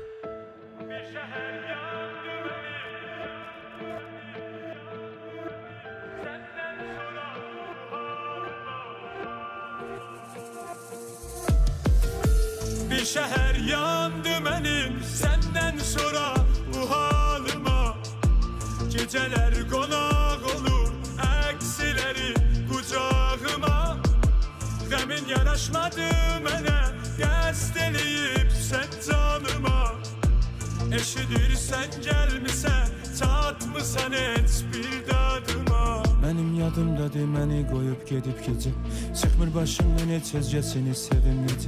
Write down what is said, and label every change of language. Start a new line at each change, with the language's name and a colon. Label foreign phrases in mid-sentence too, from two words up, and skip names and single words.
Turkish: Bir şehir yandı senden sonra bir şehir yandı benim senden sonra bu halıma. Geceler konak olur eksileri kucağıma.
Azerbaijani: Qəmin yanaşmadı mənə qəsd eləyib sən canıma. Eşidirsən gəlmisən çatmısan heç bir dadıma. Mənim yadımdadır məni qoyub gedib gecə. Çıxmır başımdan heç özgəsini sevim necə.